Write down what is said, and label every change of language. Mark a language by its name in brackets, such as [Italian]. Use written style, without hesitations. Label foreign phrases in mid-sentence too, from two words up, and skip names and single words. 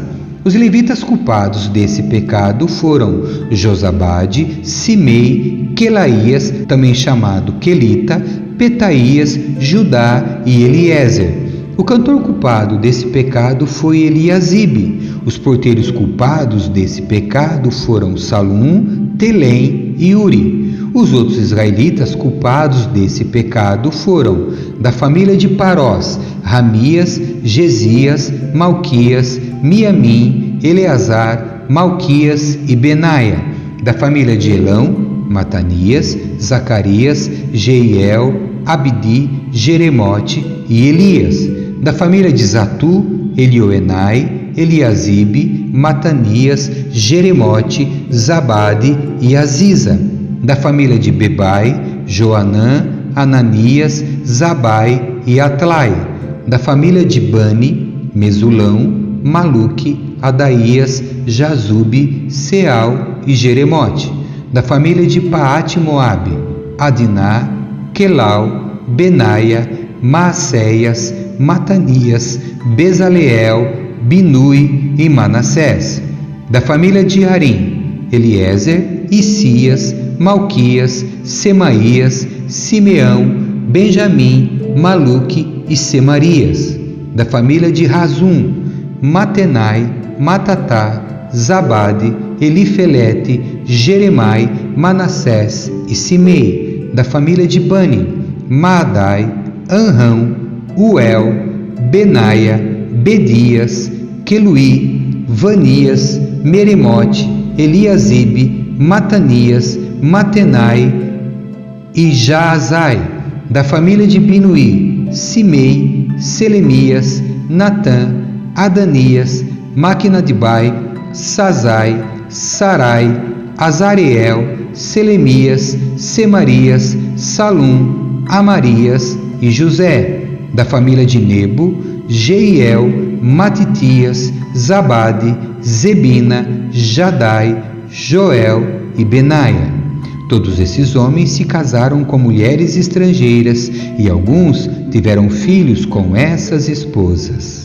[Portuguese] Os levitas culpados desse pecado foram Josabade, Simei, Quelaías, também chamado Quelita, Petaías, Judá e Eliezer. O cantor culpado desse pecado foi Eliasibe. Os porteiros culpados desse pecado foram Salum, Telém e Uri. Os outros israelitas culpados desse pecado foram da família de Parós, Ramias, Gesias, Malquias, Miamim, Eleazar, Malquias e Benaia. Da família de Elão, Matanias, Zacarias, Jeiel, Abdi, Jeremote e Elias. Da família de Zatu, Elioenai, Eliasibe, Matanias, Jeremote, Zabade e Aziza. Da família de Bebai, Joanã, Ananias, Zabai e Atlai. Da família de Bani, Mesulão, Maluque, Adaías, Jazube, Seal e Jeremote. Da família de Paate-Moabe, Adiná, Quelau, Benaia, Maacéias, Matanias, Bezaleel, Binui e Manassés. Da família de Arim, Eliezer, Isias, Malquias, Semaías, Simeão, Benjamim, Maluque e Semarias. Da família de Razum, Matenai, Matatá, Zabade, Elifelete, Jeremai, Manassés e Simei. Da família de Bani, Maadai, Anrão, Uel, Benaia, Bedias, Queluí, Vanias, Meremote, Eliasibe, Matanias, Matenai e Jaazai. Da família de Binuí, Simei, Selemias, Natã, Adanias, Maquinadibai, Sazai, Sarai, Azareel, Selemias, Semarias, Salum, Amarias e José. Da família de Nebo, Jeiel, Matitias, Zabade, Zebina, Jadai, Joel e Benaia. Todos esses homens se casaram com mulheres estrangeiras e alguns tiveram filhos com essas esposas.